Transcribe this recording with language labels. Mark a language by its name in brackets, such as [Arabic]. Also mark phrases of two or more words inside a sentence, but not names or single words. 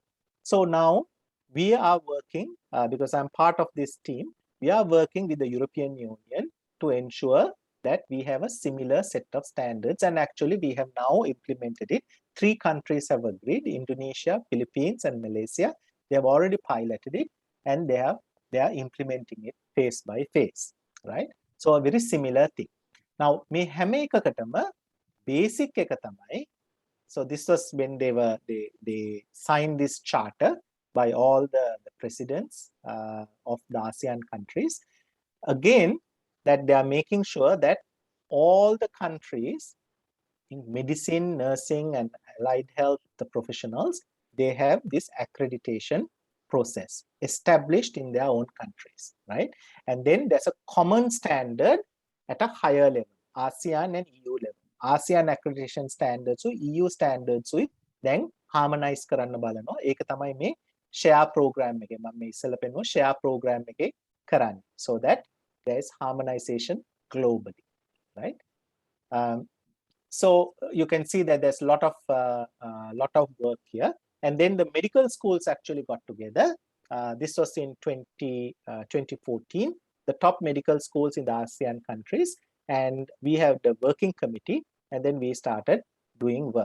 [English] So now we are working, because I'm part of this team, we are working with the European Union to ensure that we have a similar set of standards, and actually we have now implemented it. 3 countries have agreed: Indonesia, Philippines, and Malaysia. They have already piloted it, and they are implementing it phase by phase, right? So a very similar thing. Now me [Sinhala] හැම එකකටම [English] basic [Sinhala] එක තමයි, [English] so this was when they signed this charter by all the presidents of the ASEAN countries. Again, that they are making sure that all the countries in medicine, nursing, and allied health, the professionals, they have this accreditation process established in their own countries, right? And then there's a common standard at a higher level, ASEAN and EU level. ASEAN accreditation standards, so EU standards, so then harmonize [Sinhala] කරන්න බලනවා. ඒක තමයි මේ [English] share program [Sinhala] එකේ මම මේ ඉස්සෙල්ලා පෙන්නුවා [English] share program [Sinhala] එකේ කරන්නේ, [English] so that there is harmonization globally, right? So you can see that there's a lot of work here. And then the medical schools actually got together. This was in 2014, the top medical schools in the ASEAN countries, and we have the working committee, and then we started doing work.